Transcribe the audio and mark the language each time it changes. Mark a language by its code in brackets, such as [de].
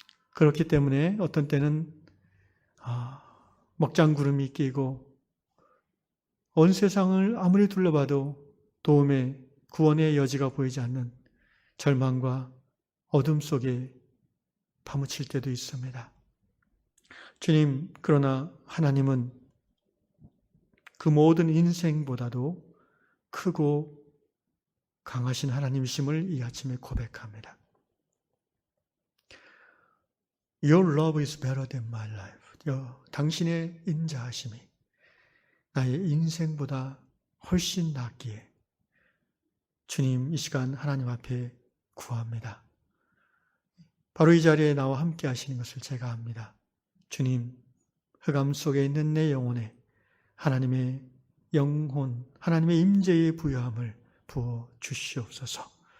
[ko] 그렇기 때문에 어떤 때는 먹장구름이 끼고 온 세상을 아무리 둘러봐도 도움의 구원의 여지가 보이지 않는 절망과 어둠 속에 파묻힐 때도 있습니다. 주님, 그러나 하나님은 그 모든 인생보다도 크고 강하신 하나님이심을 이 아침에 고백합니다. [en] Your love is better than my life. [ko] 당신의 인자하심이 나의 인생보다 훨씬 낫기에 주님, 이 시간 하나님 앞에 구합니다. 바로 이 자리에 나와 함께 하시는 것을 제가 압니다. 주님, 흑암 속에 있는 내 영혼에 하나님의 영혼, 하나님의 임재의 부여함을 부어 주시옵소서.